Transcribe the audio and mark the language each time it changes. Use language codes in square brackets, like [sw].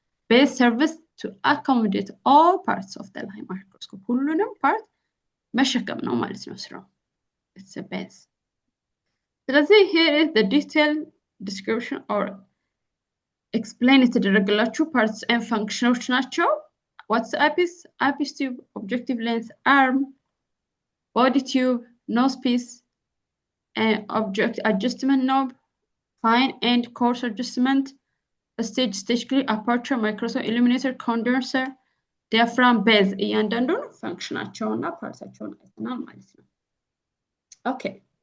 [en] Base serves to accommodate all parts of the light microscope. [am] ሁሉንም part መሸከም ነው ማለት ነው ስራው። [en] It's a base. ስለዚህ here is the detailed description or explain [am] የተደረገላችሁ [en] parts and functions [am] ናቸው። [en] What's the eyepiece? Eyepiece tube, objective lens, arm, body tube, nose piece, and object adjustment knob, fine end coarse adjustment, stage clip, aperture, microscope, illuminator, condenser, diaphragm, base [am] እያንዳንዱን ፈንክሽናቸውና ፓርታቸውን አይተናል ማለት ነው። [en] Okay.